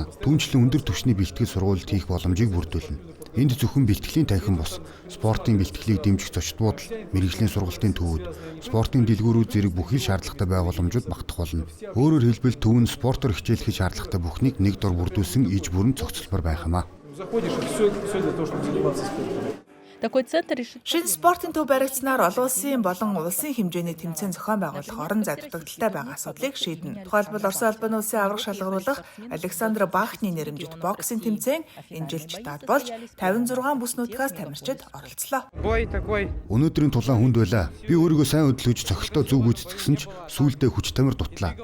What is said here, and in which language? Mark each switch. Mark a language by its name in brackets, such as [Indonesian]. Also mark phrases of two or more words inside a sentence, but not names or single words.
[Mongolian] Түүнчлэн өндөр түвшний бэлтгэл сургуульд хийх боломжийг бүрдүүлнэ. Энд зөвхөн бэлтгэлийн танхим бус, спортын бэлтгэлийг дэмжих зочид буудал, мэрэгжлийн сургалтын төвүүд, спортын дэлгүүрүүд зэрэг бүхий шаардлагатай байгууламжууд багтах болно. Өөрөөр хэлбэл төв нь спортоор хичээлэх шаардлагатай бүхнийг нэг дор бүрдүүлсэн иж бүрэн цогцлбор байх юм а. [Russian] Такой центр решит [Mongolian] Шинэ спортын төв баригдсанаар олон улсын болон улсын хэмжээний тэмцээн зохион байгуулах орон зай дутагдaltaй байгаа асуудлыг шийднэ. Тухайлбал Орос албаны улсын аврах шалгаруулах Александр Бахны нэрэмжит боксing тэмцээн энэ жил Читад болж 56 бүс нутгаас тамирчид оролцлоо. Өнөөдрийн тулаан хүнд байлаа. Би өөрийгөө сайн хөдөлгөж цохилтоо зүг гүйцэтгсэн ч сүүлдээ хүч тамир дутлаа.